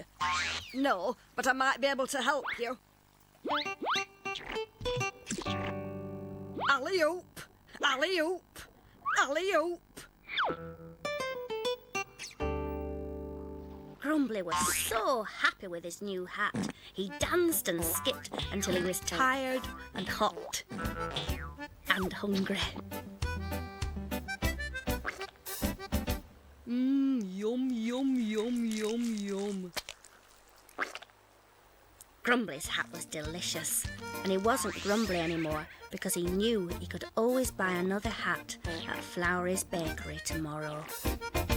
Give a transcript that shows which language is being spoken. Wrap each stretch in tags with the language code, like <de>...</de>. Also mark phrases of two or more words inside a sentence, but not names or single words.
<en>No, but I might be able to help you. Alley-oop, alley-oop, alley-oop. Grumbly was so happy with his new hat. He danced and skipped until he was tired and hot and hungry. Yum, yum, yum, yum, yum. Grumbly's hat was delicious, and he wasn't grumbly anymore because he knew he could always buy another hat at Flowery's Bakery tomorrow.</en>